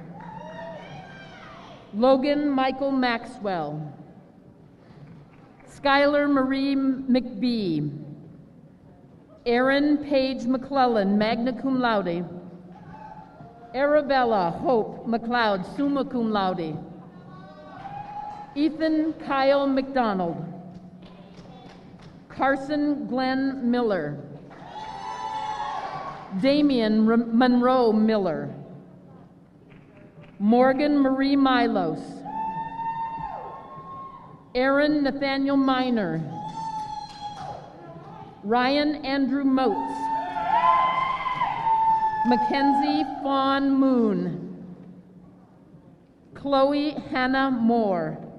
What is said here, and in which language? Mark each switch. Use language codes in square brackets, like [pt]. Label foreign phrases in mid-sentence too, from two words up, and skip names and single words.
[en] Logan Michael Maxwell. Skylar Marie McBee. Erin Paige McClellan, [la] magna cum laude. [en] Arabella Hope McLeod, [la] summa cum laude. [en] Ethan Kyle McDonald. Carson Glenn Miller, Damian Monroe Miller, Morgan Marie Milos, Aaron Nathaniel Miner, Ryan Andrew Moats, Mackenzie Fawn Moon, Chloe Hannah Moore,